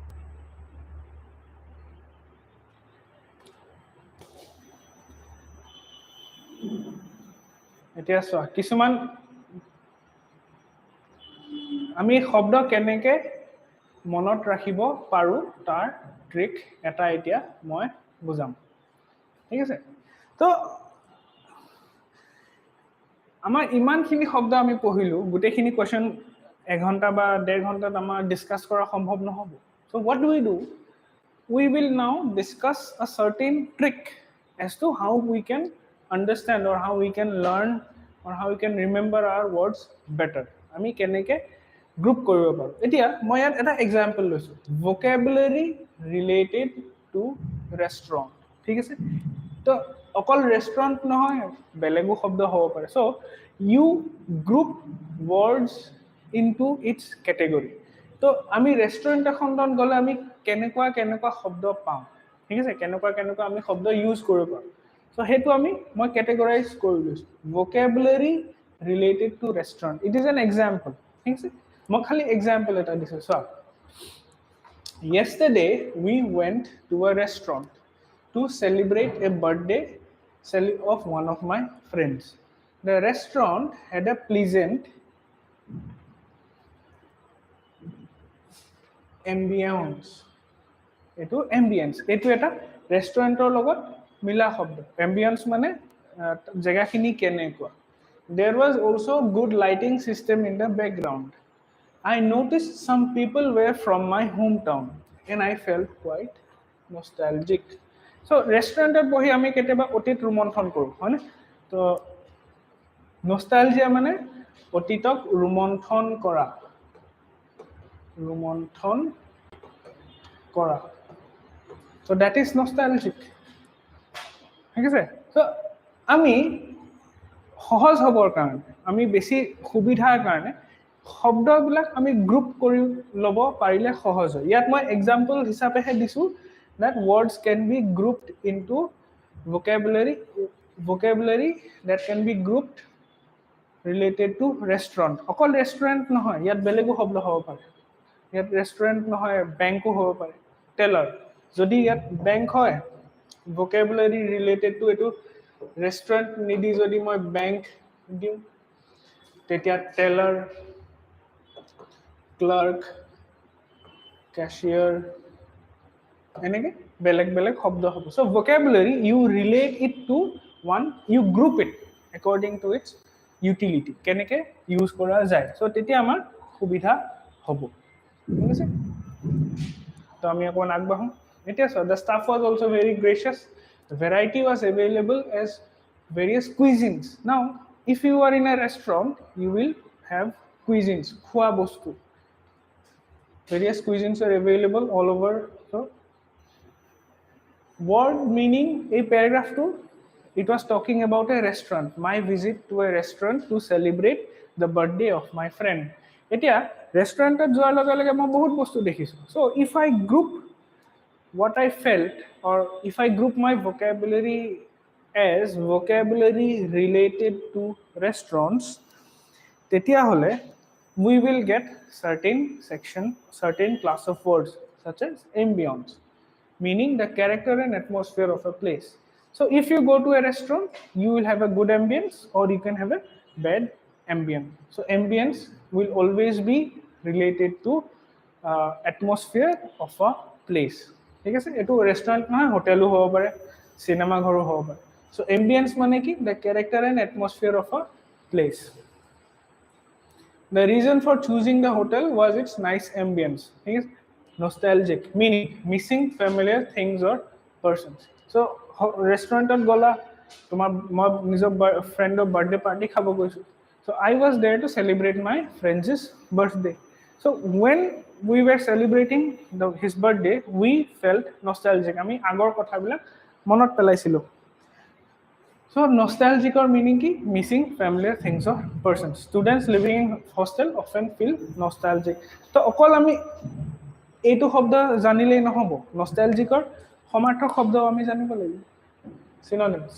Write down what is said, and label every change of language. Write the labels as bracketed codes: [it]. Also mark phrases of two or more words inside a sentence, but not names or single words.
[as] এতিয়া চোৱা কিছুমান আমি শব্দ কেনেকে মনত ৰাখিব পাৰো তাৰ ট্ৰিক এটা এতিয়া মই বুজাম ঠিক আছে তো আমাৰ ইমানখিনি শব্দ আমি পঢ়িলো গুটেখিনি কোৱেশ্চন 1 ঘন্টা বা 1.5 ঘন্টাত আমাৰ ডিসকাস কৰা সম্ভৱ নহব [en] so what do we will now discuss a certain trick as to how we can understand or how we can learn or how we can remember our words better [as] আমি কেনেকে গ্ৰুপ কৰিব পাৰো এতিয়া মই ইয়াত এটা এক্সাম্পল লৈছো [en] vocabulary related to restaurant [as] ঠিক আছে তো অকল ৰেষ্টুৰেন্ট নহয় বেলেগো শব্দ হ'ব পাৰে [en] so you group words into its category [as] তো আমি ৰেষ্টুৰেন্ট এখনত গলে আমি কেনেকুৱা শব্দ পাম ঠিক আছে কেনেকুৱা আমি শব্দ ইউজ কৰিব পাৰো [en] so [as] হেতু মই ক্যাটেগৰাইজ কৰি লৈছো [en] vocabulary related to restaurant it is an example [as] ঠিক আছে মই খালি এক্সাম্পল এটা দিছো [en] so yesterday we went to a restaurant to celebrate a birthday of one of my friends the restaurant had a pleasant [as] ambience এটো এটা ৰেষ্টুৰেন্টৰ লগত মিলা শব্দ ambience মানে জায়গাখিনি কেনেকুৱা there [en] was also good lighting system in the background I noticed some people were from my hometown and I felt quite nostalgic so restaurant [as] বহি আমি কেতিয়াবা অতীত ৰোমন্থন কৰো হয়নে তো নষ্টালজিয়া মানে অতীতক ৰোমন্থন কৰা [en] so that is nostalgic [as] ঠিক আছে so আমি সহজ হ'বৰ কাৰণে আমি বেছি সুবিধাৰ কাৰণে শব্দবিলাক আমি গ্ৰুপ কৰি ল'ব পাৰিলে সহজ হয় ইয়াত মই এক্সাম্পল হিচাপেহে দিছোঁ [en] that words can be grouped into vocabulary that can be grouped related to restaurant [as] অকল restaurant নহয় ইয়াত বেলেগো শব্দ হ'ব পাৰে ইয়াত restaurant নহয় বেংকো হ'ব পাৰে teller যদি ইয়াত বেংক হয় [en] vocabulary related to [as] এটো restaurant নিদি যদি মই bank দিম তেতিয়া teller [en] clerk cashier [as] এনেকে বেলেগ বেলেগ শব্দ হ'ব [en] so vocabulary you relate it to one you group it according to its utility [as] কেনেকে ইউজ কৰা যায় [en] so [as] তেতিয়া আমাৰ সুবিধা হ'ব ঠিক আছে তো আমি অকণ আগবাঢ়ো এতিয়া [en] so the staff was also very gracious the variety was available as various cuisines now if you are in a restaurant you will have cuisines [as] খোৱা বস্তু [en] various cuisines are available all over so word meaning a paragraph to it was talking about a restaurant my visit to a restaurant to celebrate the birthday of my friend [as] এতিয়া restaurant ত যোৱাৰ লগে লগে মই বহুত বস্তু দেখিছোঁ [en] so if I group what I felt or if I group my vocabulary as vocabulary related to restaurants [as] তেতিয়া হ'লে [en] we will get certain class of words such as ambience meaning the character and atmosphere of a place so if you go to a restaurant you will have a good ambience or you can have a bad ambience so ambience will always be related to atmosphere of a place [as] ঠিক আছে এটো রেস্টুরেন্ট নহয় হোটেলও হ'ব পাৰে [en] সিনেমা ঘৰো হ'ব পাৰে so ambience [as] মানে কি [en] the character and atmosphere of a place the reason for choosing the hotel was its nice ambience [as] ঠিক আছে [en] nostalgic meaning missing familiar things or persons so restaurant [as] গ'লো তোমাৰ মই নিজৰ friend ৰ [en] birthday party [as] খাবলৈ গৈছোঁ [en] so I was there to celebrate my friend's birthday so when we were celebrating his birthday we felt nostalgic [as] আমি আগৰ কথা বিলাক মনত পেলাইছিলো [en] so nostalgic or meaning ki missing familiar things or persons students living in hostel often feel nostalgic so [as] অকল আমি এইটো শব্দ জানিলেই নহব নস্টালজিকৰ সমাৰ্থক শব্দ আমি জানিব লাগিব সিনোনিমস